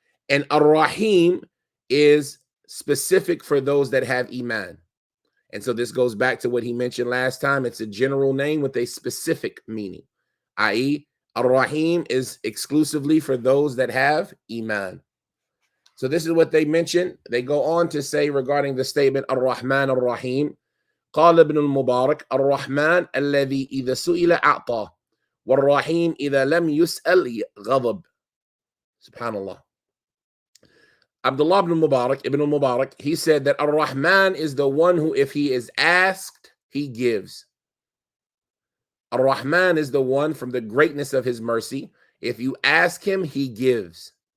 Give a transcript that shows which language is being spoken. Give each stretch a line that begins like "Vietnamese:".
English: And Ar-Rahim is specific for those that have Iman. And so this goes back to what he mentioned last time. It's a general name with a specific meaning, i.e., Ar-Rahim is exclusively for those that have Iman. So this is what they mention. They go on to say regarding the statement Ar-Rahman Ar-Rahim,
Arabic: قال ابن المبارك الرحمن الذي إذا سئل أعطى والرحيم إذا لم يسأل غضب.
English: Subhanallah. Abdullah ibn Mubarak, he said that Ar-Rahman is the one who, if he is asked, he gives. Ar-Rahman is the one from the greatness of his mercy. If you ask him, he gives.